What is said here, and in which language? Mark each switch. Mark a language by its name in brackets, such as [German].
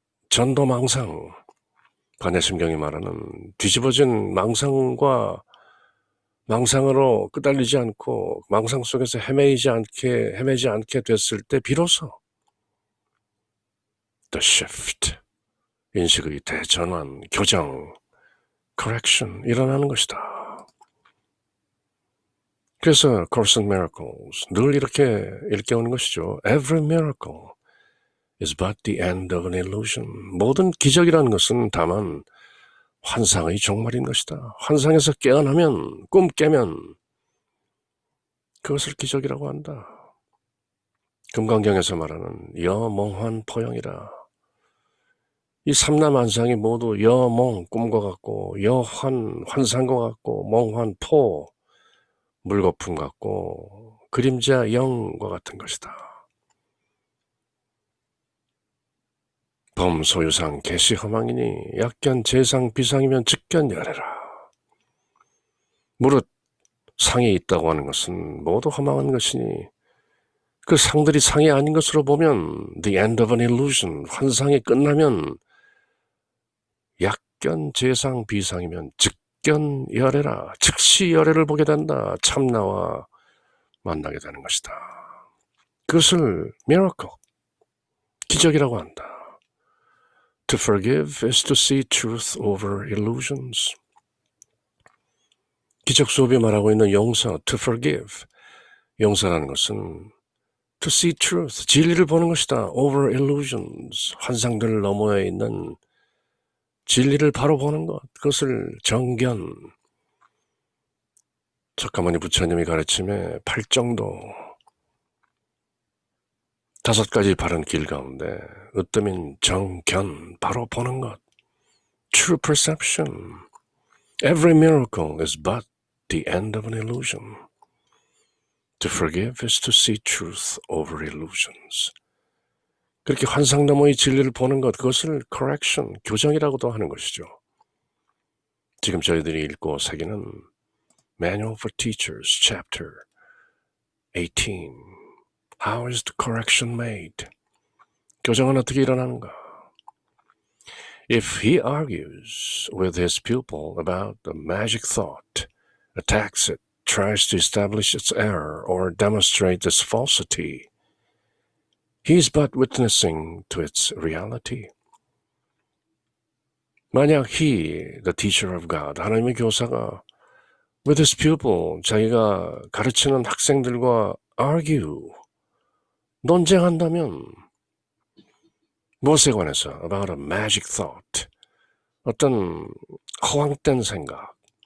[Korean] 전도망상, 반야심경이 말하는 뒤집어진 망상과 망상으로 끄달리지 않고 망상 속에서 헤매지 않게 됐을 때 비로소 the shift, 인식의 대전환, 교정, correction 일어나는 것이다. 그래서 Course in Miracles 늘 이렇게 일깨우는 것이죠. [English] Every miracle is but the end of an illusion. [Korean] 모든 기적이라는 것은 다만 환상의 종말인 것이다. 환상에서 깨어나면, 꿈 깨면 그것을 기적이라고 한다. 금강경에서 말하는 여몽환 포영이라. 이 삼라만상이 모두 여몽, 꿈과 같고, 여환, 환상과 같고, 몽환, 포, 물거품 같고, 그림자 영과 같은 것이다. 범소유상 개시허망이니 약견 재상 비상이면 즉견열해라. 무릇 상이 있다고 하는 것은 모두 허망한 것이니 그 상들이 상이 아닌 것으로 보면 [English] the end of an illusion, [Korean] 환상이 끝나면 약견 재상 비상이면 즉견열해라, 즉시 열애를 보게 된다. 참나와 만나게 되는 것이다. 그것을 miracle, 기적이라고 한다. [English] To forgive is to see truth over illusions. [Korean] 기적 수업이 말하고 있는 용서, [English] to forgive, [Korean] 용서라는 것은 [English] to see truth, [Korean] 진리를 보는 것이다. [English] over illusions, [Korean] 환상들 너머에 있는 진리를 바로 보는 것, 그것을 정견, 석가모니 부처님이 가르침에 8정도 5가지 바른 길 가운데 으뜸인 정견, 바로 보는 것, [English] true perception. Every miracle is but the end of an illusion. To forgive is to see truth over illusions. [Korean] 그렇게 환상 너머의 진리를 보는 것, 그것을 correction, 교정이라고도 하는 것이죠. 지금 저희들이 읽고 새기는 Manual for Teachers, Chapter 18. [English] How is the correction made? [Korean] 교정은 어떻게 일어나는가? [English] If he argues with his pupil about the magic thought, attacks it, tries to establish its error or demonstrate its falsity, he is but witnessing to its reality. [Korean] 만약 [English] he, the teacher of God, [Korean] 하나님의 교사가 [English] with his pupil, [Korean] 자기가 가르치는 학생들과 argue, 논쟁한다면 무엇에 관해서? [English] About a magic thought. [Korean] 어떤 허황된 생각.